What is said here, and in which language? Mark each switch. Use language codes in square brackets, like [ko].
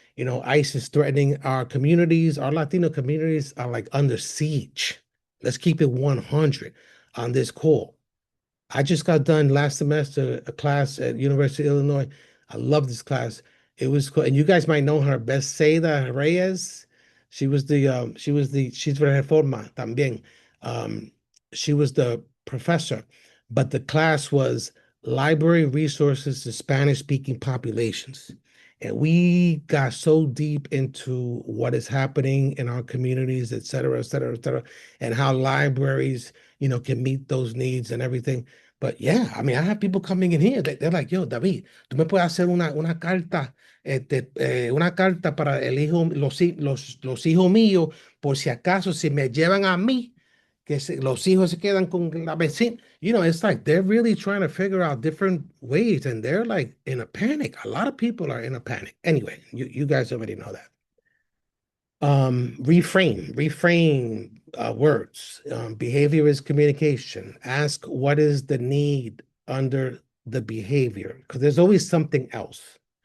[en] ICE is threatening our communities. Our Latino communities are like under siege. Let's keep it 100 on this call. I just got done last semester a class at University of Illinois. I love this class. It was cool. And you guys might know her, Bethsaida Reyes. [es] She's de Reforma también. [en] Um, she was the professor, but the class was library resources to Spanish-speaking populations. And we got so deep into what is happening in our communities, et cetera, et cetera, et cetera, and how libraries, can meet those needs and everything. But yeah, I mean, I have people coming in here. They're like, [es] yo, David, tú me puedes hacer una carta para el hijo, los hijos míos, por si acaso, si me llevan a mí, los hijos se quedan con la vecina. [en] It's like they're really trying to figure out different ways, and they're like in a panic. A lot of people are in a panic. Anyway, you guys already know that. Reframe words. Behavior is communication. Ask what is the need under the behavior, because there's always something else.